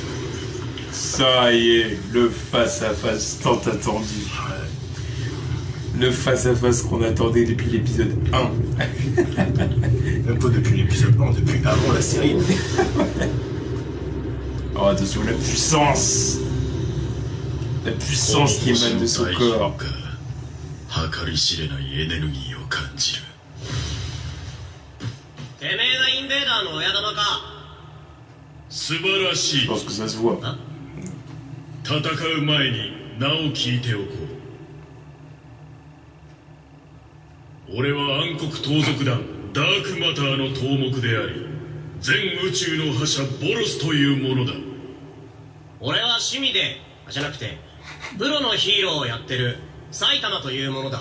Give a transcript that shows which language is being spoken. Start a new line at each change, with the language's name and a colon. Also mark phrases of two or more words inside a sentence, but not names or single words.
French: Ça y est, le face-à-face tant attendu. Le face-à-face qu'on attendait depuis l'épisode 1. Même pas depuis l'épisode 1, depuis avant la série. Oh, attention, la puissance. La puissance qui émane de son corps.
Japanese: 計り知れないエネルギーを感じる。てめえがインベーダーの親玉か。素晴らしい。
French: Je pense que ça se voit.
Japanese: 戦う前に名を聞いておこう。俺は暗黒盗賊団ダークマターの頭目であり、全宇宙の覇者ボロスというものだ。俺は趣味でじゃなくてプロのヒーローをやってる埼玉というものだ。